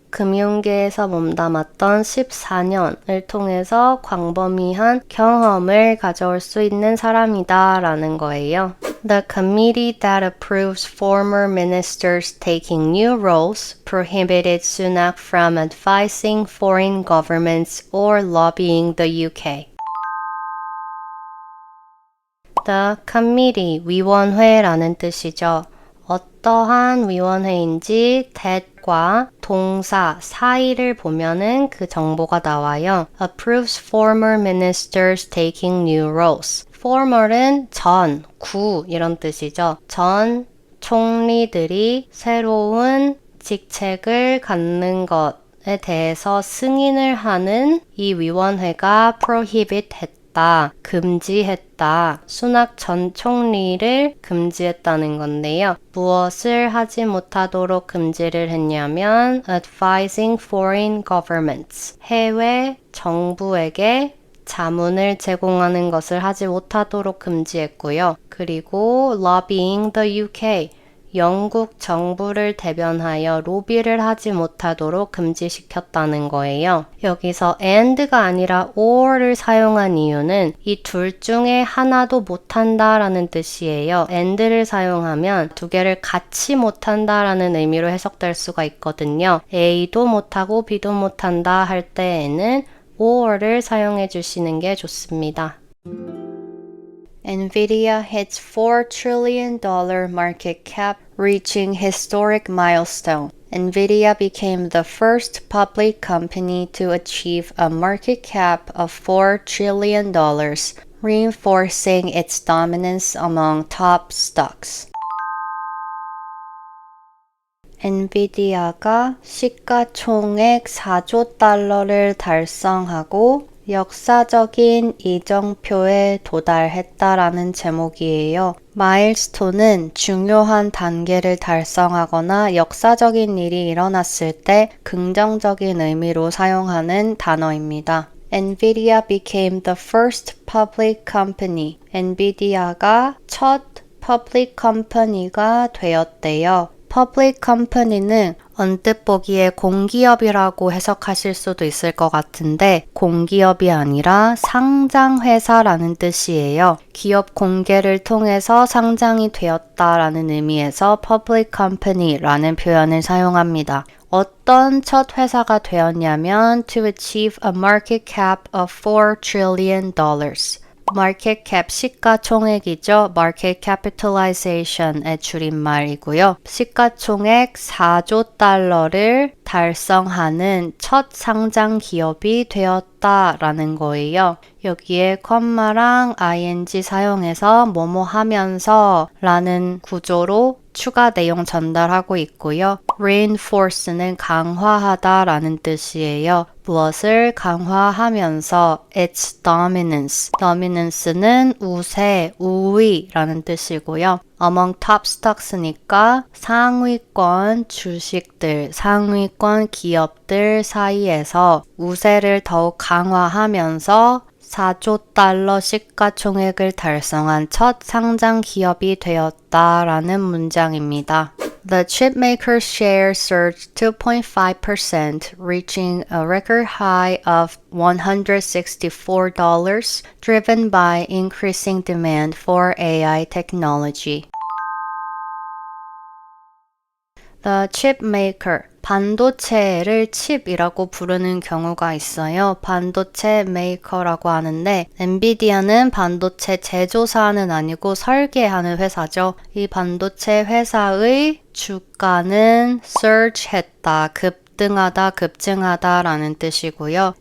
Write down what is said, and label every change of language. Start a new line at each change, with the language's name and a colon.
Korean: 금융계에서 몸담았던 14년을 통해서 광범위한 경험을 가져올 수 있는 사람이다 라는 거예요.
English: The committee that approves former ministers taking new roles prohibited Sunak from advising foreign governments or lobbying the UK. The committee,
Korean: 위원회라는 뜻이죠. 어떠한 위원회인지 that과 동사 사이를 보면은 그 정보가 나와요.
English: Approves former ministers taking new roles.
Korean: former은 전, 구 이런 뜻이죠. 전 총리들이 새로운 직책을 갖는 것에 대해서 승인을 하는 이 위원회가 prohibit 했다, 금지했다. 수낙 전 총리를 금지했다는 건데요. 무엇을 하지 못하도록 금지를 했냐면
English: advising foreign governments.
Korean: 해외 정부에게 자문을 제공하는 것을 하지 못하도록 금지했고요.
English: 그리고 lobbying the UK.
Korean: 영국 정부를 대변하여 로비를 하지 못하도록 금지시켰다는 거예요. 여기서 and가 아니라 or를 사용한 이유는 이 둘 중에 하나도 못한다라는 뜻이에요. and를 사용하면 두 개를 같이 못한다라는 의미로 해석될 수가 있거든요. A도 못하고 B도 못한다 할 때에는 or를 사용해 주시는 게 좋습니다.
English: NVIDIA hits $4 trillion market cap, reaching historic milestone. NVIDIA became the first public company to achieve a market cap of $4 trillion, reinforcing its dominance among top stocks.
Korean: 엔비디아가 시가총액 4조 달러를 달성하고 역사적인 이정표에 도달했다라는 제목이에요. 마일스톤은 중요한 단계를 달성하거나 역사적인 일이 일어났을 때 긍정적인 의미로 사용하는 단어입니다. NVIDIA became the first public company. 엔비디아가 첫 public company가 되었대요. public company는 언뜻 보기에 공기업이라고 해석하실 수도 있을 것 같은데 공기업이 아니라 상장회사라는 뜻이에요. 기업 공개를 통해서 상장이 되었다라는 의미에서 public company라는 표현을 사용합니다. 어떤 첫 회사가 되었냐면
English: to achieve a market cap of $4 trillion.
Korean: 마켓 캡 시가총액이죠. 마켓 캐피탈라이제이션의 줄임말이고요. 시가총액 4조 달러를 달성하는 첫 상장 기업이 되었다라는 거예요. 여기에 컴마랑 ing 사용해서 뭐뭐 하면서 라는 구조로 추가 내용 전달하고 있고요. reinforce는 강화하다 라는 뜻이에요. 무엇을 강화하면서
English: its dominance.
Korean: dominance는 우세, 우위라는 뜻이고요.
English: among top stocks
Korean: 니까 상위권 주식들, 상위권 기업들 사이에서 우세를 더욱 강화하면서 4조 달러 시가총액을 달성한 첫 상장 기업이 되었다라는 문장입니다.
English: The chipmaker's share surged 2.5%, reaching a record high of $164, driven by increasing demand for AI technology. The chipmaker,
Korean: 반도체를 칩이라고 부르는 경우가 있어요. 반도체 메이커라고 하는데 엔비디아는 반도체 제조사는 아니고 설계하는 회사죠. 이 반도체 회사의 주가는 surge 했다, 급등하다, 급증하다 라는 뜻이고요.